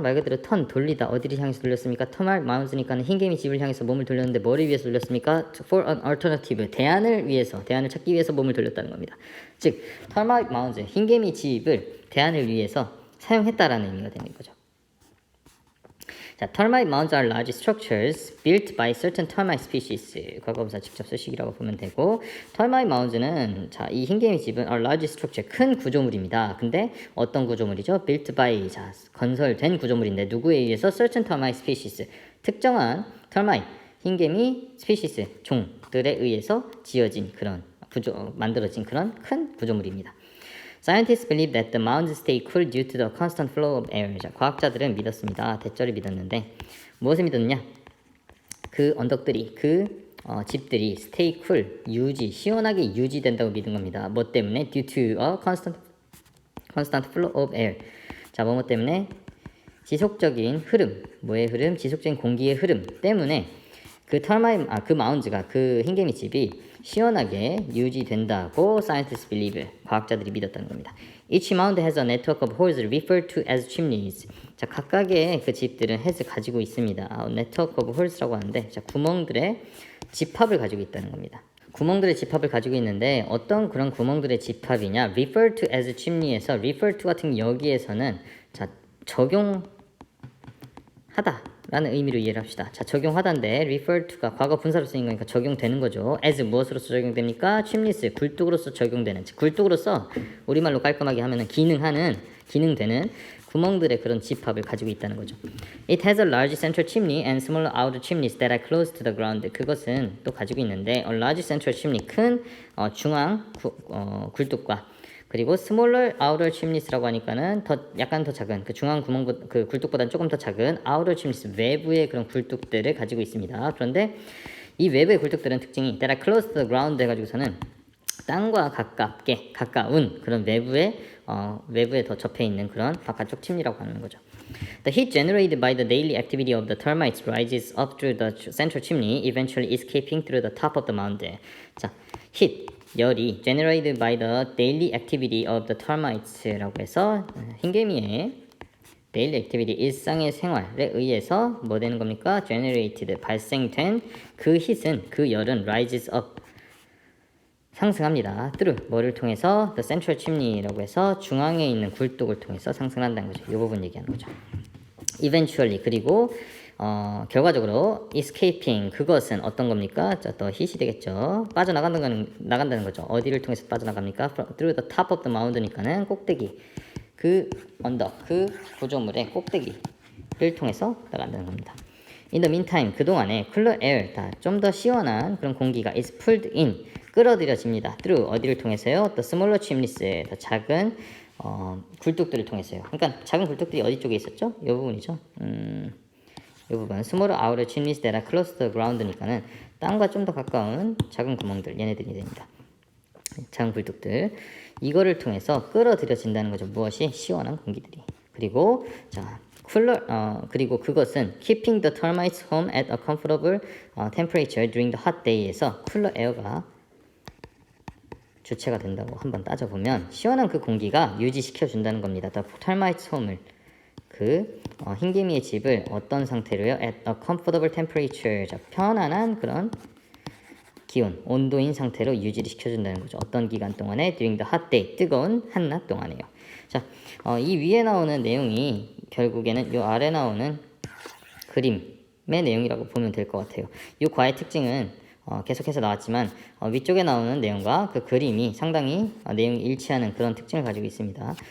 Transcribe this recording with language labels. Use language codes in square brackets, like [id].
[ko] 말 그대로 턴 돌리다 어디를 향해서 돌렸습니까? 터말 마운스니까는 흰개미 집을 향해서 몸을 돌렸는데 뭐를 위해서 돌렸습니까? [en] For an alternative [ko] 대안을 찾기 위해서 몸을 돌렸다는 겁니다. 즉 터말 마운스 흰개미 집을 대안을 위해서 사용했다라는 의미가 되는 거죠. [en] 자, termite mounds are large structures built by certain termite species. [ko] 과거분사 직접 쓰시기라고 보면 되고, [en] termite mounds [ko] 는 자, 이 흰개미 집은 [en] are large structure, [ko] 큰 구조물입니다. 근데 어떤 구조물이죠? [en] built by, [ko] 자, 건설된 구조물인데 누구에 의해서 [en] certain termite species, [ko] 특정한 termite, 흰개미 스피시스, 종들에 의해서 지어진 그런 만들어진 그런 큰 구조물입니다. [en] Scientists believe that the mounds stay cool due to the constant flow of air. [ko] 자, 과학자들은 믿었습니다. 대절을 믿었는데 무엇을 믿었느냐? 그 언덕들이, 집들이 [en] stay cool, [ko] 시원하게 유지된다고 믿은 겁니다. 뭐 때문에? [en] Due to a constant flow of air. [ko] 자, 뭐 때문에? 지속적인 흐름, 뭐의 흐름? 지속적인 공기의 흐름 때문에 그 마운즈가, 그 흰개미 집이 시원하게 유지된다고 [en] scientists believe, [ko] 과학자들이 믿었다는 겁니다. [en] Each mound has a network of holes referred to as chimneys. [ko] 자, 각각의 그 집들은 해서 가지고 있습니다. [en] network of holes [ko] 라고 하는데, 자, 구멍들의 집합을 가지고 있다는 겁니다. 구멍들의 집합을 가지고 있는데 어떤 그런 구멍들의 집합이냐? [en] referred to as chimney [ko] 에서 [en] refer to [ko] 같은 여기에서는 자, 적용하다 라는 의미로 이해를 합시다. 자, 적용하다인데 refer to가 과거 분사로 쓰인 거니까 적용되는 거죠. as 무엇으로서 적용됩니까? chimneys, 굴뚝으로서 적용되는, 굴뚝으로서 우리말로 깔끔하게 하면은 기능되는 구멍들의 그런 집합을 가지고 있다는 거죠. [en] It has a large central chimney and smaller outer chimneys that are close to the ground. [ko] 그것은 또 가지고 있는데 [en] a large central chimney, [ko] 큰 중앙 굴뚝과 그리고 [en] smaller outer chimneys [ko] 라고 하니까는 약간 더 작은 그 중앙 구멍 그 굴뚝보다는 조금 더 작은 [en] outer chimneys, [ko] 외부의 그런 굴뚝들을 가지고 있습니다. 그런데 이 외부의 굴뚝들은 특징이 [en] that are close to the ground [ko] 해가지고서는 땅과 가까운 그런 외부에 더 접해 있는 그런 바깥쪽 침리라고 하는 거죠. [en] The heat generated by the daily activity of the termites rises up through the central chimney, eventually escaping through the top of the mound. [ko] 자, heat 열이 [en] generated by the daily activity of the termites [ko] 라고 해서 흰개미의 [en] daily activity, [ko] 일상의 생활에 의해서 뭐 되는 겁니까? generated, 발생된 그 heat은, 그 열은 [en] rises up, [ko] 상승합니다. through, 뭐를 통해서? [en] the central chimney [ko] 라고 해서 중앙에 있는 굴뚝을 통해서 상승한다는 거죠. 이 부분 얘기하는 거죠. eventually, 그리고 결과적으로 [en] escaping, [ko] 그것은 어떤 겁니까? 더 hit이 되겠죠. 나간다는 거죠. 어디를 통해서 빠져나갑니까? [en] through the top of the mound [ko] 니까는 꼭대기, 그 언덕, 그 구조물의 꼭대기를 통해서 나간다는 겁니다. [en] In the meantime, [ko] 그동안에 [en] cooler air, [ko] 좀 더 시원한 그런 공기가 [en] is pulled in, [ko] 끌어들여집니다. through, 어디를 통해서요? [en] the smaller chimneys, [ko] 더 작은 굴뚝들을 통해서요. 그러니까 작은 굴뚝들이 어디 쪽에 있었죠? 이 부분이죠. 이 부분 [en] smaller outer chimneys that are close to the ground [ko] 니까는 땅과 좀 더 가까운 작은 구멍들, 얘네들이 됩니다. 작은 굴뚝들, 이거를 통해서 끌어들여진다는 거죠. 무엇이? 시원한 공기들이. 그리고 자, 그리고 그것은 [en] keeping the termites home at a comfortable temperature during the hot day [ko] 에서 쿨러 에어가 주체가 된다고 한번 따져보면 시원한 그 공기가 유지시켜 준다는 겁니다. [en] The termites home [ko] 을, 그 흰개미의 집을 어떤 상태로요? [en] At a comfortable temperature, [ko] 자, 편안한 그런 기온, 온도인 상태로 유지를 시켜준다는 거죠. 어떤 기간 동안에? [en] During the hot day, [ko] 뜨거운 한낮 동안에요. 자, 이 위에 나오는 내용이 결국에는 이 아래 나오는 그림의 내용이라고 보면 될 것 같아요. 이 과의 특징은 계속해서 나왔지만 위쪽에 나오는 내용과 그 그림이 상당히 내용이 일치하는 그런 특징을 가지고 있습니다.